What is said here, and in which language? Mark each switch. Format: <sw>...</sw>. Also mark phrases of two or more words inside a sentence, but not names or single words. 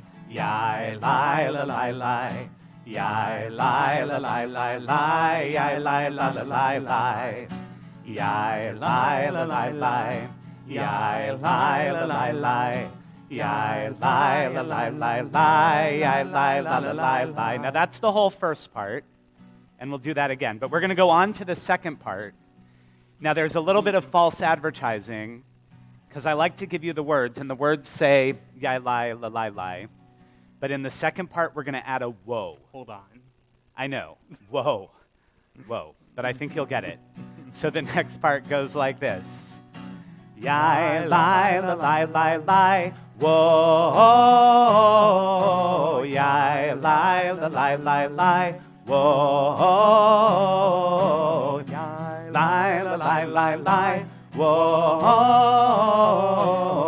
<en>Yai, lie, la, lie, lie. Yai, lie, la, lie, lie, lie. Yai, lie, la, la, lie, lie. Yai, lie, la, lie, lie. Yai, lie, la, lie, lie. Yai, lie, la, lie, lie, lie. Yai, lie, la, la, lie, lie. Now that's the whole first part, and we'll do that again. But we're going to go on to the second part. Now there's a little bit of false advertising, because I like to give you the words, and the words say, yai, lie, la, lie, lie. But in the second part, we're going to add a whoa. Hold on. I know, whoa, whoa, but I think you'll get it. So the next part goes like this. Yai, lie, la, lie, lie, lie, whoa. Yai, lie, la, lie, lie, lie, whoa. Yai, lie, la, lie, lie, lie, whoa.</en>